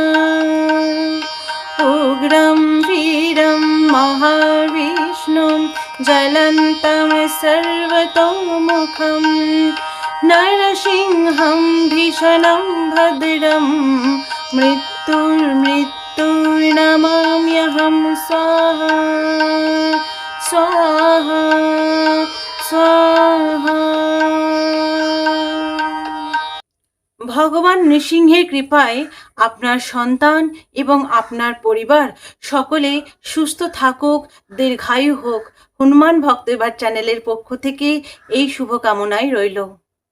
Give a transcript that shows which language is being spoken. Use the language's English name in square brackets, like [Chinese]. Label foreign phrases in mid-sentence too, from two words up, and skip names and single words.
[Sanskrit] उग्रं वीरं महाविष्णुं ज्वलन्तं सर्वतोमुखं नरसिंहं भीषणं भद्रं मृत्युर्नमाम्यहं स्वाहा स्वाहा स्वाहा। [Bangla] ভগবান নৃসিংহের কৃপায় আপনার সন্তান এবং আপনার পরিবার সকলে সুস্থ থাকুক, দীর্ঘায়ু হোক। হনুমান ভক্ত এবার চ্যানেলের পক্ষ থেকে এই শুভকামনাই রইল।